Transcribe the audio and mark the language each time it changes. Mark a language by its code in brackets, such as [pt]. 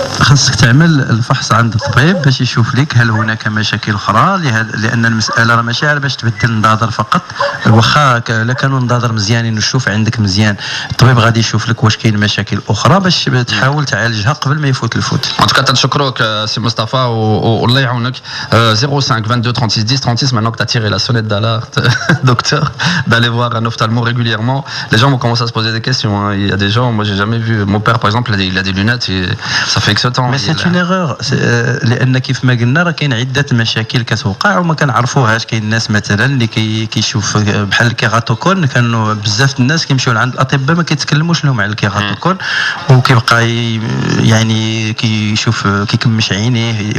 [ar] خاصك تعمل الفحص عند الطبيب باش يشوف لك هل هناك مشاكل اخرى، لان المساله راه ماشي على باش تبدل النضاضر فقط. واخا لا كانوا النضاضر مزيانين والشوف عندك مزيان، الطبيب غادي يشوف لك واش كاين مشاكل اخرى باش تحاول تعالجها قبل ما يفوت الفوت. [fr] En tout cas, [ar] تنشكروك سي مصطفى والله يعاونك. 05 22 36 10 36. [fr] Maintenant que tu as tiré la sonnette d'alerte, docteur, d'aller voir un ophtalmo régulièrement. Les gens vont commencer à se poser des questions. Hein. Il y a des gens, moi j'ai jamais vu. Mon père par exemple, il a des lunettes et ça fait X temps. Mais c'est une erreur. [ar] لان كيف ما قلنا راه كاين عده مشاكل كتوقع وما كنعرفوهاش. كاين الناس مثلا اللي كيشوف بحال الكيغاتوكون، كانوا بزاف الناس كيمشيو لعند الاطباء ما كيتكلموش لهم على الكيغاتوكون، وكيبقى يعني كيشوف كيكمش عينيه.